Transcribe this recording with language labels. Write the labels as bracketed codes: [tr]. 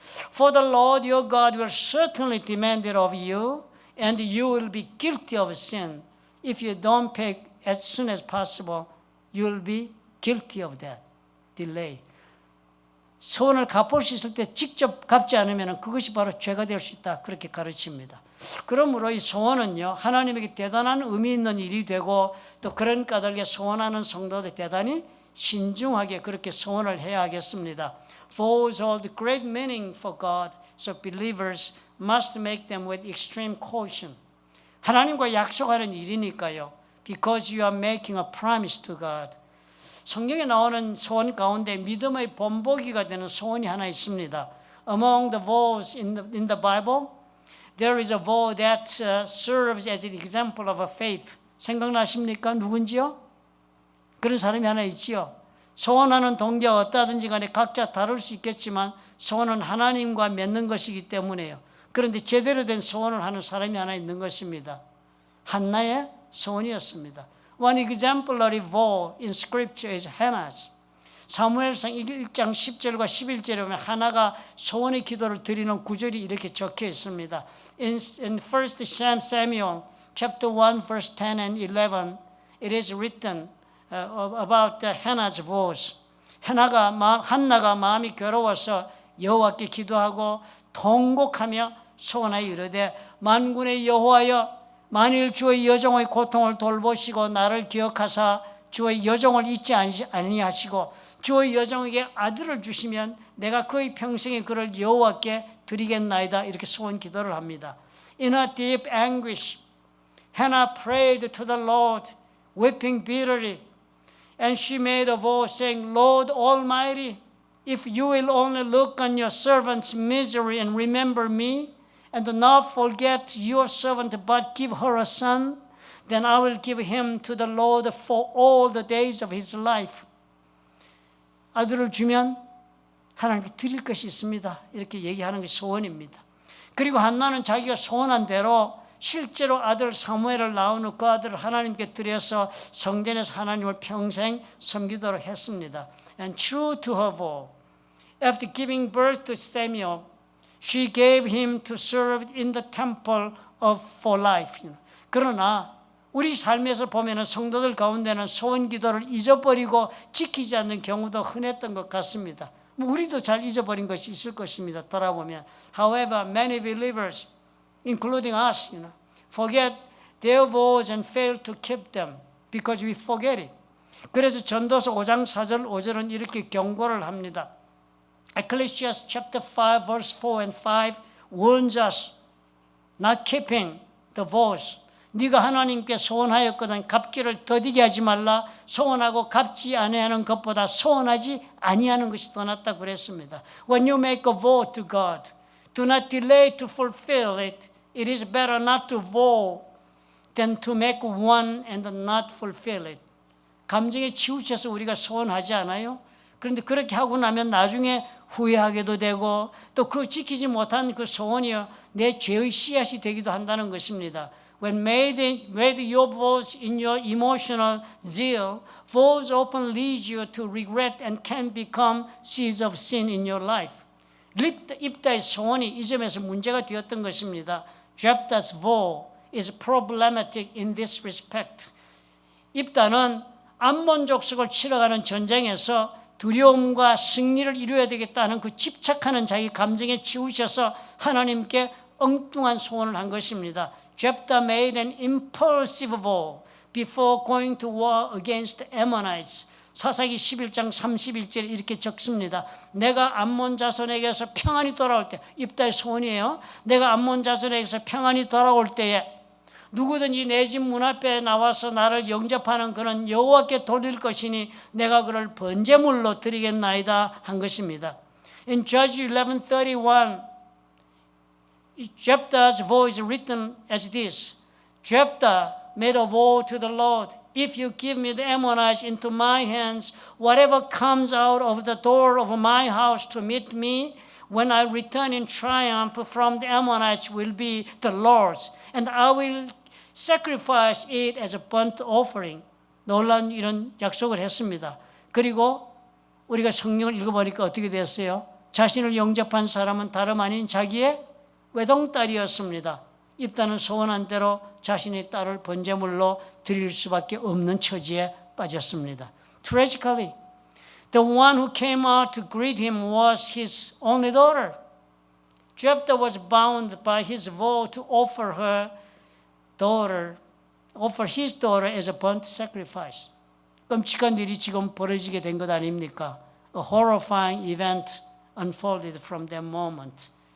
[en] For the Lord your God will certainly demand it of you, and you will be guilty of sin. If you don't pay as soon as possible, you will be guilty of that delay. [ko] 소원을 갚을 수 있을 때 직접 갚지 않으면 그것이 바로 죄가 될 수 있다. 그렇게 가르칩니다. 그러므로 이 소원은요, 하나님에게 대단한 의미 있는 일이 되고 또 그런 까닭에 소원하는 성도들 대단히 신중하게 그렇게 소원을 해야 하겠습니다. [en] Vows hold great meaning for God, so believers must make them with extreme caution. [ko] 하나님과 약속하는 일이니까요. [en] Because you are making a promise to God. [ko] 성경에 나오는 소원 가운데 믿음의 본보기가 되는 소원이 하나 있습니다. [en] Among the vows in the Bible, there is a vow that serves as an example of a faith. [ko] 생각나십니까? 누군지요? 그런 사람이 하나 있지요. 소원하는 동기가 어떠하든지 간에 각자 다를 수 있겠지만 소원은 하나님과 맺는 것이기 때문에요. 그런데 제대로 된 소원을 하는 사람이 하나 있는 것입니다. 한나의 소원이었습니다. [en] One exemplary vow in scripture is Hannah's. [ko] 사무엘상 1장 10절과 11절에 보면 하나가 소원의 기도를 드리는 구절이 이렇게 적혀 있습니다. [en] In 1 Samuel chapter 1 verse 10 and 11 it is written about Hannah's vows. [ko] 한나가 마음이 괴로워서 여호와께 기도하고 통곡하며 소원하여 이르되 만군의 여호와여 만일 주의 여종의 고통을 돌보시고 나를 기억하사 주의 여종을 잊지 아니하시고 주의 여종에게 아들을 주시면 내가 그의 평생에 그를 여호와께 드리겠나이다. 이렇게 소원 기도를 합니다. [en] In her deep anguish, Hannah prayed to the Lord, weeping bitterly. And she made a vow saying, Lord Almighty, if you will only look on your servant's misery and remember me, and do not forget your servant, but give her a son, then I will give him to the Lord for all the days of his life. [ko] 아들을 주면 하나님께 드릴 것이 있습니다. 이렇게 얘기하는 게 소원입니다. 그리고 한나는 자기가 소원한 대로 실제로 아들 사무엘을 낳은 후 그 아들을 하나님께 드려서 성전에서 하나님을 평생 섬기도록 했습니다. [en] And true to her vow, after giving birth to Samuel, she gave him to serve in the temple for life. [ko] 그러나 우리 삶에서 보면은 성도들 가운데는 소원 기도를 잊어버리고 지키지 않는 경우도 흔했던 것 같습니다. 우리도 잘 잊어버린 것이 있을 것입니다. 돌아보면. [en] However, many believers, including us, forget their vows and fail to keep them because we forget it. [ko] 그래서 전도서 5장 4절 5절은 이렇게 경고를 합니다. [en] Ecclesiastes chapter 5 verse 4 and 5 warns us not keeping the vows. [ko] 네가 하나님께 소원하였거든 갚기를 더디게 하지 말라. 소원하고 갚지 아니하는 것보다 소원하지 아니하는 것이 더 낫다고 그랬습니다. [en] When you make a vow to God, do not delay to fulfill it. It is better not to vow than to make one and not fulfill it. [ko] 감정에 치우쳐서 우리가 소원하지 않아요? 그런데 그렇게 하고 나면 나중에 후회하게도 되고 또 그 지키지 못한 그 소원이 내 죄의 씨앗이 되기도 한다는 것입니다. [en] When made your vows in your emotional zeal, vows often lead you to regret and can become seeds of sin in your life. [ko] 입다의 소원이 이 점에서 문제가 되었던 것입니다. [en] Jephthah's vow is problematic in this respect. [ko] 입다는 암몬 족속을 치러가는 전쟁에서 두려움과 승리를 이루어야 되겠다는 그 집착하는 자기 감정에 치우쳐서 하나님께 엉뚱한 소원을 한 것입니다. [en] Jephthah made an impulsive vow before going to war against the Ammonites. [ko] 사사기 11장 31절에 이렇게 적습니다. 내가 암몬 자손에게서 평안히 돌아올 때, 입다의 소원이에요. 내가 암몬 자손에게서 평안히 돌아올 때에 누구든지 내 집 문 앞에 나와서 나를 영접하는 그는 여호와께 돌릴 것이니 내가 그를 번제물로 드리겠나이다 한 것입니다. [en] In Judges 11:31, Jephthah's vow is written as this. Jephthah made a vow to the Lord. If you give me the Ammonites into my hands, whatever comes out of the door of my house to meet me, when I return in triumph from the Ammonites will be the Lord's, and I will sacrifice it as a burnt offering. [ko] 놀라운 이런 약속을 했습니다. 그리고 우리가 성경을 읽어보니까 어떻게 됐어요? 자신을 영접한 사람은 다름 아닌 자기의 외동딸이었습니다. 입다는 소원한 대로 자신의 딸을 번제물로 드릴 수밖에 없는 처지에 빠졌습니다. [en] Tragically, the one who came out to greet him was his only daughter. Jephthah was bound by his vow to offer his daughter as a burnt sacrifice. [ko] 끔찍한 일이 지금 벌어지게 된 것 아닙니까? [en] A horrifying event unfolded from that moment.